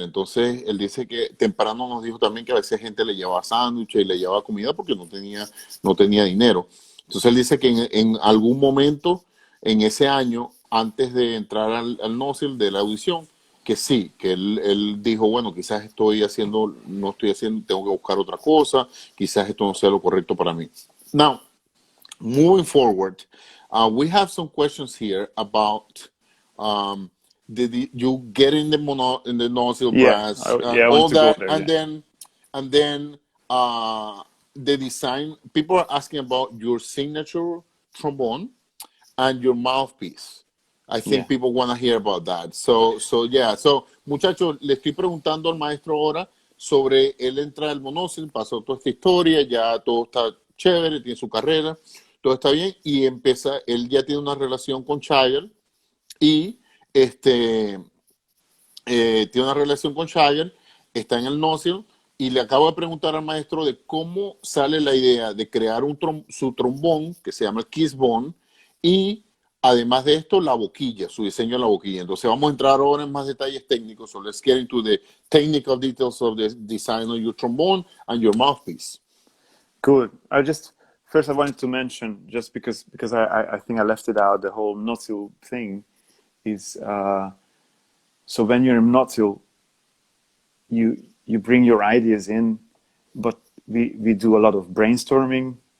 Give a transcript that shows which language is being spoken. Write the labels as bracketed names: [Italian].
[Spanish] Entonces, él dice que temprano nos dijo también que a veces gente le llevaba sándwiches y le llevaba comida porque no tenía dinero. Entonces, él dice que en algún momento, en ese año, antes de entrar al NOSIL de la audición, que sí, que él dijo, bueno, quizás no estoy haciendo, tengo que buscar otra cosa, quizás esto no sea lo correcto para mí. [English] Now, moving forward, we have some questions here about did you get in the nozzle brass, I all want to go that, there. and then the design. People are asking about your signature trombone and your mouthpiece. I think people want to hear about that. So yeah. [Spanish] So muchachos, le estoy preguntando al maestro ahora sobre él entrar al monósil, pasó toda esta historia, ya todo está chévere, tiene su carrera, todo está bien y él ya tiene una relación con Shire y tiene una relación con Shire, está en el Nosil y le acabo de preguntar al maestro de cómo sale la idea de crear su trombón que se llama el Kiss Bone y además de esto la boquilla, su diseño de la boquilla. Entonces vamos a entrar ahora en más detalles técnicos. [English] So let's get into the technical details of the design of your trombone and your mouthpiece. Good. First I wanted to mention, just because I think I left it out, the whole nozzle thing is so when you're in nozzle, you bring your ideas in, but we do a lot of brainstorming.